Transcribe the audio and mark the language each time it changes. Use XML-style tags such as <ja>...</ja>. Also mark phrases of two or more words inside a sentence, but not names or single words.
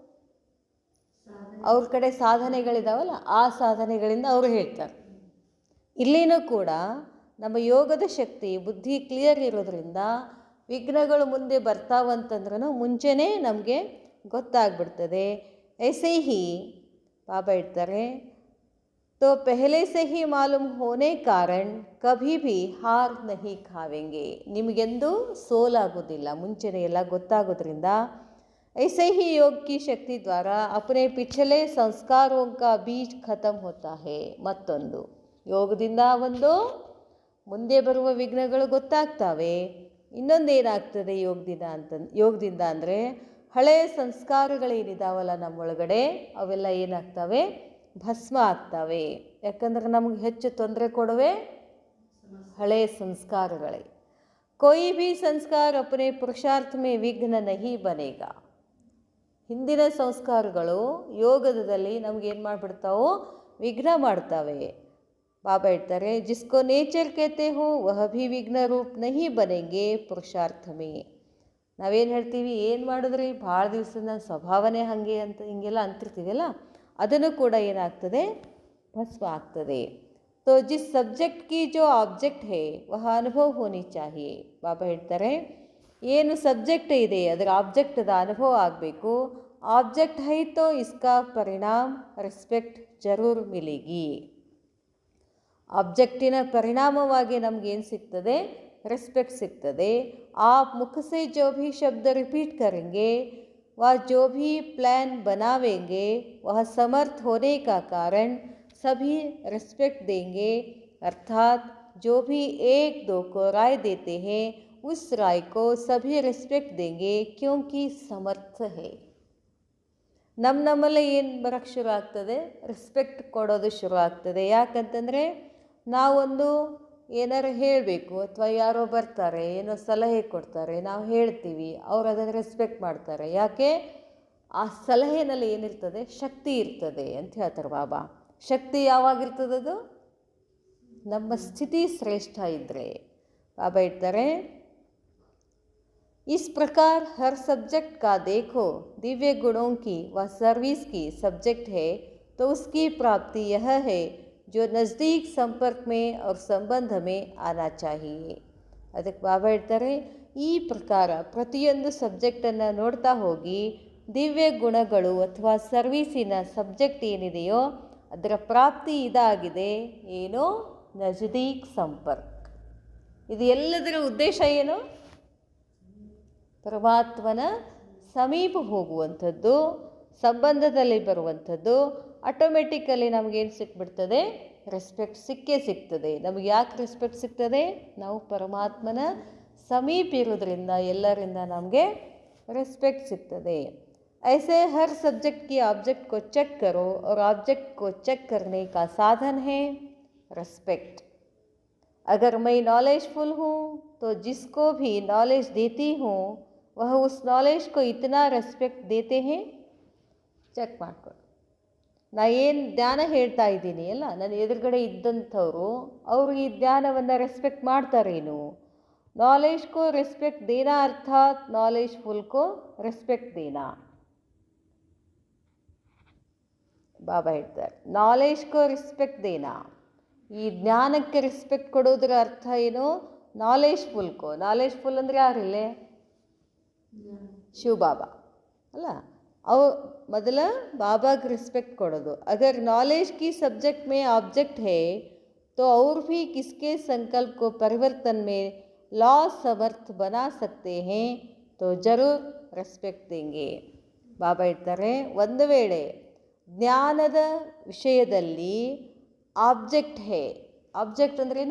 <kn>ಅವ್ರ ಕಡೆ ಸಾಧನೆಗಳಿದಾವಲ್ಲ, ಆ ಸಾಧನೆಗಳಿಂದ ಅವರು ಹೇಳ್ತಾರೆ. ಇಲ್ಲಿನೂ ಕೂಡ ನಮ್ಮ ಯೋಗದ ಶಕ್ತಿ, ಬುದ್ಧಿ ಕ್ಲಿಯರ್ ಇರೋದ್ರಿಂದ ವಿಘ್ನಗಳು ಮುಂದೆ ಬರ್ತಾವಂತಂದ್ರೂ ಮುಂಚೆನೇ ನಮಗೆ ಗೊತ್ತಾಗ್ಬಿಡ್ತದೆ.</kn> <hi>ऐसे ही बाबा ಹೇಳ್ತಾರೆ, तो पहले से ही मालूम होने कारण कभी भी हार नहीं खावेंगे.</hi> <kn>ನಿಮಗೆಂದು ಸೋಲಾಗೋದಿಲ್ಲ, ಮುಂಚೆನೇ ಎಲ್ಲ ಗೊತ್ತಾಗೋದ್ರಿಂದ.</kn> <hi>ऐसे ही योग की शक्ति द्वारा अपने पिछले संस्कारों का बीज खत्म होता है.</hi> <kn>ಮತ್ತೊಂದು ಯೋಗದಿಂದ ಒಂದು ಮುಂದೆ ಬರುವ ವಿಘ್ನಗಳು ಗೊತ್ತಾಗ್ತವೆ. ಇನ್ನೊಂದೇನಾಗ್ತದೆ ಯೋಗದಿಂದ ಅಂದರೆ ಹಳೆಯ ಸಂಸ್ಕಾರಗಳೇನಿದಾವಲ್ಲ ನಮ್ಮೊಳಗಡೆ, ಅವೆಲ್ಲ ಏನಾಗ್ತವೆ? ಭಸ್ಮ ಆಗ್ತವೆ. ಯಾಕಂದರೆ ನಮಗೆ ಹೆಚ್ಚು ತೊಂದರೆ ಕೊಡುವೆ ಹಳೆಯ ಸಂಸ್ಕಾರಗಳೇ.</kn> <hi>कोई भी संस्कार अपने पुरुषार्थ में विघ्न नहीं बनेगा.</hi> <kn>ಹಿಂದಿನ ಸಂಸ್ಕಾರಗಳು ಯೋಗದಲ್ಲಿ ನಮಗೇನು ಮಾಡಿಬಿಡ್ತಾವೋ? ವಿಘ್ನ ಮಾಡ್ತವೆ. ಬಾಬಾ ಹೇಳ್ತಾರೆ,</kn> <hi>जिसको नेचर कहते हो वह भी विघ्न रूप नहीं बनेंगे पुरुषार्थ में.</hi> <kn>ನಾವೇನು ಹೇಳ್ತೀವಿ? ಏನು ಮಾಡಿದ್ರಿ, ಭಾಳ ದಿವಸದ ಸ್ವಭಾವನೆ ಹಾಗೆ ಅಂತ ಹಿಂಗೆಲ್ಲ ಅಂತಿರ್ತೀವಲ್ಲ, ಅದನ್ನು ಕೂಡ ಏನಾಗ್ತದೆ, ಭಸ್ಮ ಆಗ್ತದೆ.</kn> <hi>तो जिस सब्जेक्ट की जो ऑब्जेक्ट है वह अनुभव होनी चाहिए.</hi> <kn>ಬಾಬಾ ಹೇಳ್ತಾರೆ, ಏನು ಸಬ್ಜೆಕ್ಟ್ ಇದೆ ಅದರ ಆಬ್ಜೆಕ್ಟದ ಅನುಭವ ಆಗಬೇಕು.</kn> <hi>ऑब्जेक्ट है तो इसका परिणाम रेस्पेक्ट ज़रूर मिलेगी.</hi> <kn>ಆಬ್ಜೆಕ್ಟಿನ ಪರಿಣಾಮವಾಗಿ ನಮಗೇನು ಸಿಗ್ತದೆ, ರೆಸ್ಪೆಕ್ಟ್ ಸಿಗ್ತದೆ.</kn> <hi>आप मुख से जो भी शब्द रिपीट करेंगे वह जो भी प्लान बनावेंगे वह समर्थ होने का कारण सभी रिस्पेक्ट देंगे. अर्थात जो भी एक दो को राय देते हैं उस राय को सभी रिस्पेक्ट देंगे क्योंकि समर्थ है.</hi> <kn>ನಮ್ಮಲ್ಲೇ ಏನು ಬರೋಕ್ಕೆ ಶುರು ಆಗ್ತದೆ, ರೆಸ್ಪೆಕ್ಟ್ ಕೊಡೋದು ಶುರು ಆಗ್ತದೆ. ಯಾಕಂತಂದರೆ ನಾವೊಂದು ಏನಾರು ಹೇಳಬೇಕು ಅಥವಾ ಯಾರೋ ಬರ್ತಾರೆ ಏನೋ ಸಲಹೆ ಕೊಡ್ತಾರೆ, ನಾವು ಹೇಳ್ತೀವಿ, ಅವ್ರು ಅದನ್ನು ರೆಸ್ಪೆಕ್ಟ್ ಮಾಡ್ತಾರೆ. ಯಾಕೆ? ಆ ಸಲಹೆಯಲ್ಲಿ ಏನಿರ್ತದೆ, ಶಕ್ತಿ ಇರ್ತದೆ ಅಂತ ಹೇಳ್ತಾರೆ ಬಾಬಾ. ಶಕ್ತಿ ಯಾವಾಗಿರ್ತದದು? ನಮ್ಮ ಸ್ಥಿತಿ ಶ್ರೇಷ್ಠ ಇದ್ದರೆ. ಬಾಬಾ ಹೇಳ್ತಾರೆ,</kn> <hi>इस प्रकार हर सब्जेक्ट का देखो दिव्य गुणों की व सर्विस की सब्जेक्ट है तो उसकी प्राप्ति यह है जो नज़दीक संपर्क में और संबंध में आना चाहिए.</hi> <kn>ಅದಕ್ಕೆ ಬಾಬಾ ಹೇಳ್ತಾರೆ, ಈ ಪ್ರಕಾರ ಪ್ರತಿಯೊಂದು ಸಬ್ಜೆಕ್ಟನ್ನು ನೋಡ್ತಾ ಹೋಗಿ ದಿವ್ಯ ಗುಣಗಳು ಅಥವಾ ಸರ್ವೀಸಿನ ಸಬ್ಜೆಕ್ಟ್ ಏನಿದೆಯೋ ಅದರ ಪ್ರಾಪ್ತಿ ಇದಾಗಿದೆ. ಏನೋ ನಜದೀಕ್ ಸಂಪರ್ಕ. ಇದು ಎಲ್ಲದರ ಉದ್ದೇಶ ಏನು? ಪರಮಾತ್ಮನ ಸಮೀಪ ಹೋಗುವಂಥದ್ದು, ಸಂಬಂಧದಲ್ಲಿ ಬರುವಂಥದ್ದು. ಆಟೋಮೆಟಿಕಲಿ ನಮಗೇನು ಸಿಕ್ಬಿಡ್ತದೆ, ರೆಸ್ಪೆಕ್ಟ್ ಸಿಕ್ಕೇ ಸಿಗ್ತದೆ. ನಮಗೆ ಯಾಕೆ ರೆಸ್ಪೆಕ್ಟ್ ಸಿಗ್ತದೆ? ನಾವು ಪರಮಾತ್ಮನ ಸಮೀಪ ಇರೋದ್ರಿಂದ ಎಲ್ಲರಿಂದ ನಮಗೆ ರೆಸ್ಪೆಕ್ಟ್ ಸಿಗ್ತದೆ.</kn> <hi>ऐसे हर सब्जेक्ट की ऑब्जेक्ट को चेक करो और ऑब्जेक्ट को चेक करने का साधन है रेस्पेक्ट. अगर मैं नॉलेजफुल हूँ तो जिसको भी नॉलेज देती हूँ वह उस नॉलेज को इतना रेस्पेक्ट देते हैं.</hi> <kn>ಚೆಕ್ ಮಾಡ್ಕೊಳ್ಳಿ. ನಾ ಏನು ಜ್ಞಾನ ಹೇಳ್ತಾ ಇದ್ದೀನಿ ಅಲ್ಲ, ನನ್ನ ಎದುರುಗಡೆ ಇದ್ದಂಥವರು ಅವರು ಈ ಜ್ಞಾನವನ್ನು ರೆಸ್ಪೆಕ್ಟ್ ಮಾಡ್ತಾರೇನು?</kn> <hi>नॉलेज को रेस्पेक्ट देना अर्थात नॉलेजफुल को रेस्पेक्ट देना.</hi> <kn>ಬಾಬಾ ಹೇಳ್ತಾರೆ, ನಾಲೆಜ್ಗೂ ರೆಸ್ಪೆಕ್ಟ್ ದೇನಾ. ಈ ಜ್ಞಾನಕ್ಕೆ ರೆಸ್ಪೆಕ್ಟ್ ಕೊಡೋದ್ರ ಅರ್ಥ ಏನು? ನಾಲೆಜ್ಫುಲ್ಗೂ. ನಾಲೆಜ್ಫುಲ್ ಅಂದರೆ ಯಾರಿಲ್ಲೇ? ಶಿವ ಬಾಬಾ ಅಲ್ಲ. ಅವು ಮೊದಲ ಬಾಬಾಗೆ ರೆಸ್ಪೆಕ್ಟ್ ಕೊಡೋದು.</kn> <hi>अगर नॉलेज की सब्जेक्ट में ऑब्जेक्ट है तो और भी किसके संकल्प को परिवर्तन में लॉ समर्थ बना सकते हैं तो जरूर ರೆಸ್ಪೆಕ್ಟ್ देंगे.</hi> <kn>ಬಾಬಾ ಹೇಳ್ತಾರೆ, ಒಂದು ವೇಳೆ ಜ್ಞಾನದ ವಿಷಯದಲ್ಲಿ ಆಬ್ಜೆಕ್ಟ್ ಹೇ, ಆಬ್ಜೆಕ್ಟ್ ಅಂದ್ರೇನು?</kn>